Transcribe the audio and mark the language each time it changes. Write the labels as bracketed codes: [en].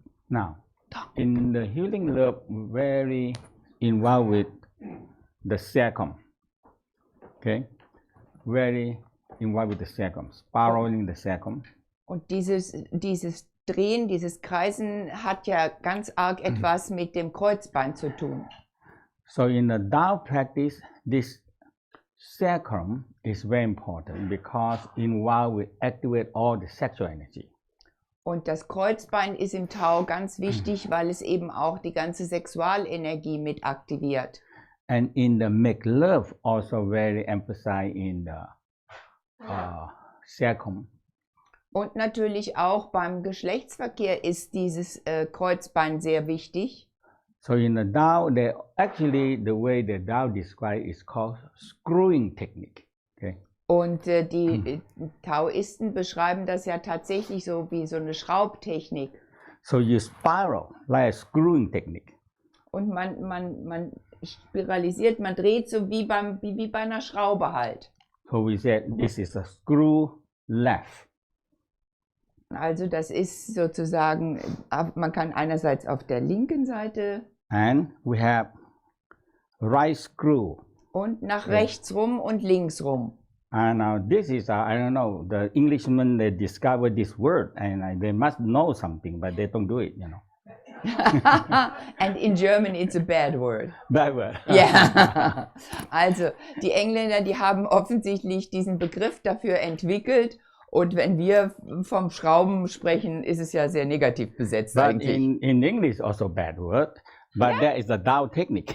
[en] Now, in the healing love, very involved with the sacrum. Okay, very involved with the sacrum, spiraling the sacrum. [de] Und dieses Drehen, dieses Kreisen hat ja ganz arg etwas mit dem Kreuzbein zu tun. [en] So in the Tao practice, this sacrum is very important because involved with activate all the sexual energy. [de] Und das Kreuzbein ist im Tao ganz wichtig, weil es eben auch die ganze Sexualenergie mit aktiviert. [en] And in the make love also very emphasized in the sacrum. [de] Und natürlich auch beim Geschlechtsverkehr ist dieses Kreuzbein sehr wichtig. [en] So in the Tao, actually the way the Tao described is called screwing technique. Okay. [de] Und die Taoisten beschreiben das ja tatsächlich so wie so eine Schraubtechnik. [en] So you spiral like a screwing technique. [de] Und man spiralisiert, man dreht so wie bei einer Schraube halt. [en] So we said this is a screw left. [de] Also das ist sozusagen, man kann einerseits auf der linken Seite [en] and we have right screw [de] und nach rechts rum und links rum. [en] And now this is, I don't know, the Englishmen, they discovered this word and they must know something, but they don't do it, you know. And in German it's a bad word. Bad word. [de] Ja. Also die Engländer, die haben offensichtlich diesen Begriff dafür entwickelt. Und wenn wir vom Schrauben sprechen, ist es ja sehr negativ besetzt [en] But [de] eigentlich. [en] in English also bad word. But Yeah. there is a Tao technique.